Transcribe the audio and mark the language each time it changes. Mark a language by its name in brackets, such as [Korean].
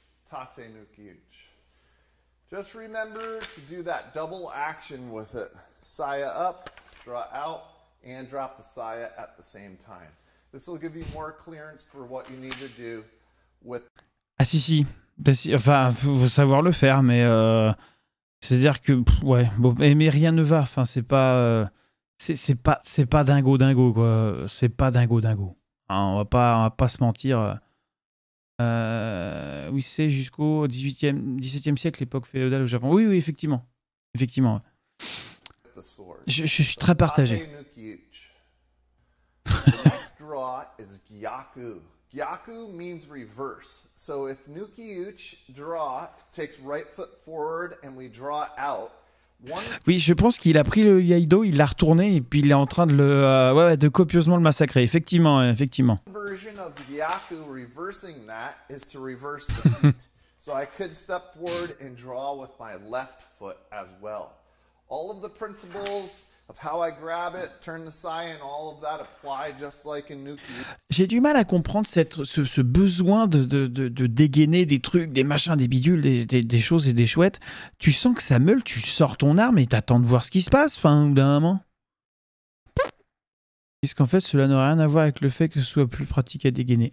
[English] Tate Nuki Uch. Just remember to do that double action with it. Saya up, draw out, and drop the saya at the same time. This will give you more clearance for what you need to do with... [French] Ah si. Enfin, faut savoir le faire, mais... c'est-à-dire que... ouais, bon, mais rien ne va. Enfin, c'est pas... c'est pas dingo, quoi. C'est pas dingo. Hein, on va pas se mentir. Oui, c'est jusqu'au 17e siècle, l'époque féodale au Japon. Oui, effectivement. Effectivement. Je suis très partagé. [English] The next draw is Gyaku. Gyaku means reverse. So if Nuki Uch draw takes right foot forward and we draw out. [French] Oui, je pense qu'il a pris le Yaido, il l'a retourné et puis il est en train de de copieusement le massacrer. Effectivement. [English] Version of Gyaku reversing that is to reverse the feet. So I could step forward and draw with my left foot as well. All of the principles of how I grab it, turn the saya, and all of that apply just like in Nuki. [French] J'ai du mal à comprendre ce besoin de dégainer des trucs, des machins, des bidules, des choses et des chouettes. Tu sens que ça meule, tu sors ton arme et t'attends de voir ce qui se passe, enfin, d'un moment. Puisqu'en fait, cela n'a rien à voir avec le fait que ce soit plus pratique à dégainer.